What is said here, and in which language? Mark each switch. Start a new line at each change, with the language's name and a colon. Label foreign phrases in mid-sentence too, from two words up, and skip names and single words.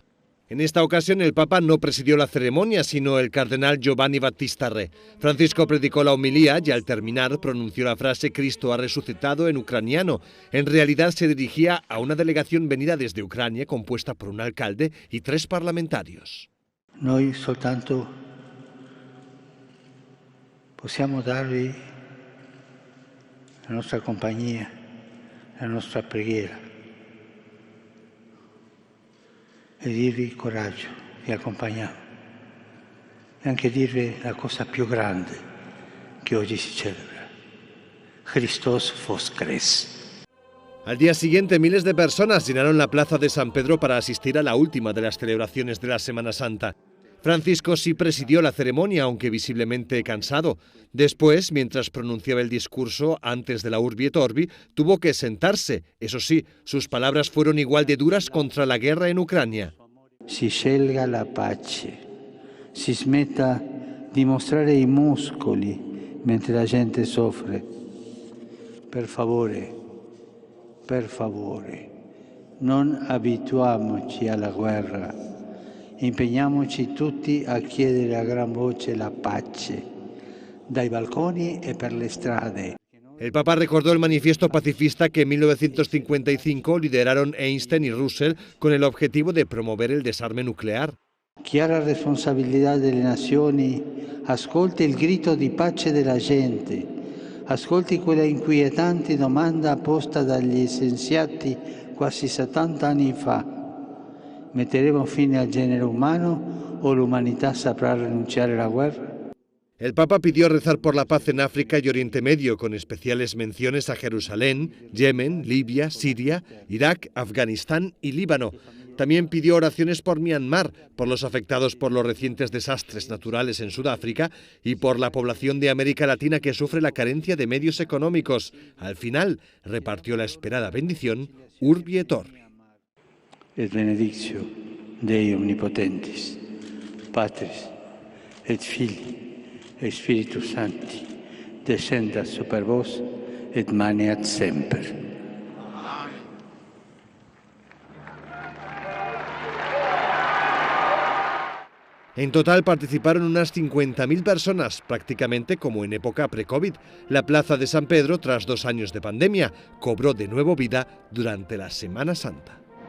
Spanish: En esta ocasión el Papa no presidió la ceremonia, sino el cardenal Giovanni Battista Re. Francisco predicó la homilía y al terminar pronunció la frase «Cristo ha resucitado» en ucraniano. En realidad se dirigía a una delegación venida desde Ucrania compuesta por un alcalde y 3 parlamentarios.
Italian: Noi soltanto possiamo darvi la nostra compagnia, la nostra preghiera e dirvi coraggio, vi accompagniamo e anche dirvi la cosa più grande che oggi si celebra.
Ukrainian: Христос воскрес.
Spanish: Al día siguiente, miles de personas llenaron la plaza de San Pedro para asistir a la última de las celebraciones de la Semana Santa. Francisco sí presidió la ceremonia, aunque visiblemente cansado. Después, mientras pronunciaba el discurso antes de la Urbi et Orbi, tuvo que sentarse. Eso sí, sus palabras fueron igual de duras contra la guerra en Ucrania.
Italian: Si scelga la pace, si smetta di mostrare i muscoli mentre la gente soffre. Per favore, non abituiamoci alla guerra. Impegniamoci tutti a chiedere a gran voce la pace, dai balconi e per le strade.
Spanish: El Papa recordó el manifiesto pacifista que en 1955 lideraron Einstein y Russell con el objetivo de promover el desarme nuclear.
Italian: Chiara responsabilità delle nazioni, ascolti il grido di pace della gente, ascolti quella inquietante domanda posta dagli scienziati quasi 70 anni fa. Metteremo fine al genere umano o l'umanità saprà rinunciare alla guerra?
Spanish: El Papa pidió rezar por la paz en África y Oriente Medio, con especiales menciones a Jerusalén, Yemen, Libia, Siria, Irak, Afganistán y Líbano. También pidió oraciones por Myanmar, por los afectados por los recientes desastres naturales en Sudáfrica y por la población de América Latina que sufre la carencia de medios económicos. Al final, repartió la esperada bendición Urbi et Orbi.
Latin: Et benedictio Dei omnipotentis, Patris et Filii et Spiritus Sancti, descendat super vos et maneat semper.
Spanish: En total participaron unas 50.000 personas, prácticamente como en época pre-COVID. La Plaza de San Pedro, tras 2 años de pandemia, cobró de nuevo vida durante la Semana Santa.